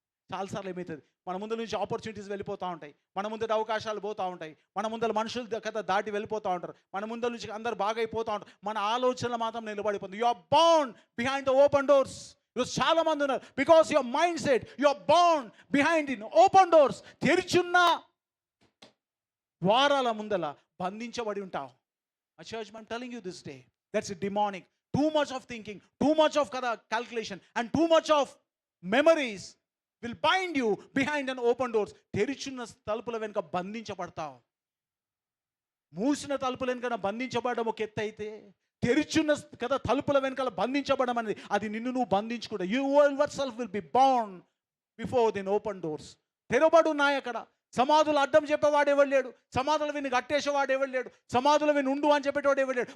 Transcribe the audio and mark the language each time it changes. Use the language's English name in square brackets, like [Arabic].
[Telugu] చాలాసార్లు ఏమవుతుంది, మన ముందు నుంచి ఆపర్చునిటీస్ వెళ్ళిపోతూ ఉంటాయి, మన ముందర అవకాశాలు పోతూ ఉంటాయి, మన ముందర మనుషులు కదా దాటి వెళ్ళిపోతూ ఉంటారు, మన ముందర నుంచి అందరు బాగా అయిపోతూ ఉంటారు, మన ఆలోచనలు మాత్రం నిలబడిపోతుంది. [English] You are bound behind the open doors. [Telugu] ఈరోజు చాలా మంది ఉన్నారు, [English] Because your mind set you are bound behind in open doors. [Telugu] తెరిచున్న ద్వారాల ముందల బంధించబడి ఉంటావు. [English] A church, I'm telling you this day, that's a demonic. Too much of thinking, too much of calculation, and too much of memories will bind you behind an open doors. [Telugu] తెరిచున్న తలుపుల వెనుక బంధించబడతావు. మూసిన తలుపుల వెనుక బంధించబడడం ఒక ఎత్తు అయితే, తెరిచున్న కదా తలుపుల వెనుకల బంధించబడడం అనేది అది నిన్ను నువ్వు బంధించుకుంటా. [English] You yourself will be bound before the open doors. [Telugu] తెరవబడి ఉన్నాయి అక్కడ. సమాధులు అడ్డం చెప్పేవాడు ఎవడు లేడు, సమాధులు విని కట్టేసేవాడు ఎవడు లేడు, సమాధులు విని ఉండు అని చెప్పేవాడు ఎవడు లేడు.